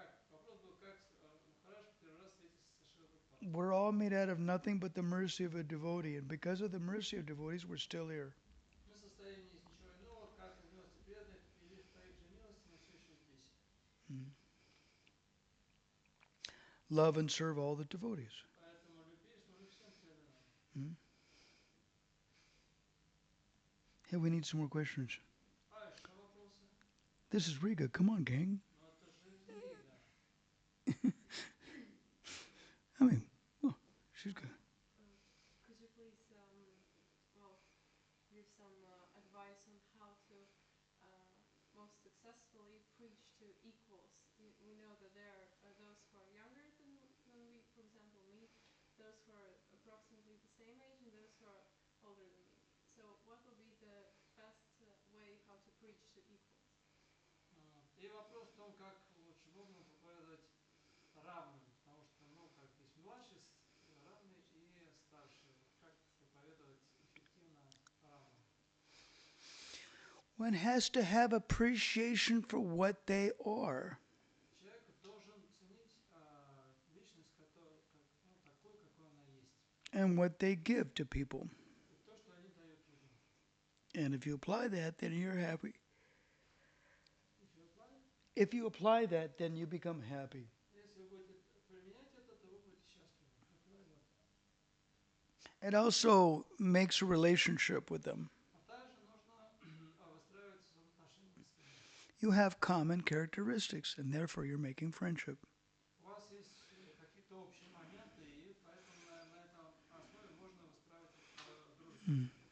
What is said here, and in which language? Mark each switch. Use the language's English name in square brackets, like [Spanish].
[Russian] Вопрос был, как Махарадж первый раз встретился со Шрилой Прабхупадой. [English] We're all made out of nothing but the mercy of a devotee, and because of the mercy of devotees, we're still here. [Russian] Мы состоим не из ничего иного, как из милости преданных, и лишь по их же милости мы все еще здесь. [English] Love and serve all the devotees. [Russian] Поэтому люби и служи всем преданным. [English] Hey, we need some more questions. [Russian] Еще вопросы? [English] This is Riga. Come on, gang. [Russian] Ну это же из Рига. [English] I mean, well, she's good. Could you please, give some advice on how to most successfully preach to equals? We know that there are those who are younger than we, for example, me, those who are approximately the same age, and those who are older than me. So, what will be the best way how to preach to equals? [Russian] И вопрос в том, как лучше можно проповедовать равным, потому что, как есть младший, равный и старший. Вот как проповедовать эффективно равным? [English] One has to have appreciation for what they are. [Russian] Человек должен ценить личность, такой, какой она есть. [English] And what they give to people. [Russian] И то, что они дают людям. [English] And if you apply that, then you're happy. If you apply, If you apply that, then you become happy. [Russian] если вы будете применять это, то вы будете счастливы. Это вот. [English] It also makes a relationship with them. [Russian] А также нужно выстраивать взаимоотношения с ними. [English] You have common characteristics, and therefore you're making friendship. [Russian] У вас есть какие-то общие моменты, и поэтому на этом основе можно выстраивать дружбу.